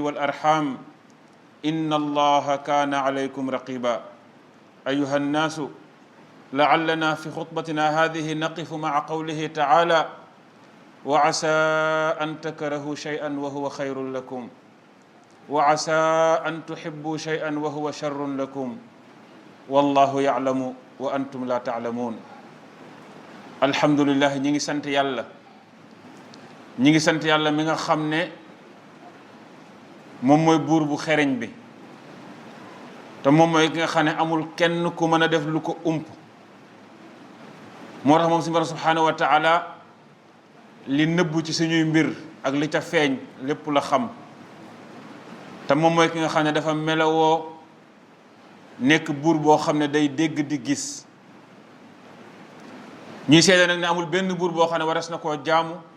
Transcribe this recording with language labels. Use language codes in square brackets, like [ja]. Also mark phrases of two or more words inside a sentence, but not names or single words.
[ar] والأرحام إن الله كان عليكم رقيبا أيها الناس لعلنا في خطبتنا هذه نقف مع قوله تعالى وعسى أن تكرهوا شيئا وهو خير لكم وعسى أن تحبوا شيئا وهو شر لكم والله يعلم وأنتم لا تعلمون الحمد لله [wo] ñi sant yàlla mi nga xam ne moom mooy buur bu xereñ bi te moom mooy ki nga xam ne amul kenn ku mën a def lu ko ump moo tax moom suñu borom [ar] سبحانه وتعالى [wo] li nëbbu ci suñuy mbir ak li ca feeñ lépp la xam te moom mooy ki nga xam ne dafa melawoo nekk buur boo xam ne day dégg di gis ñuy seede nag ne amul benn buur boo xam ne waras na koo jaamu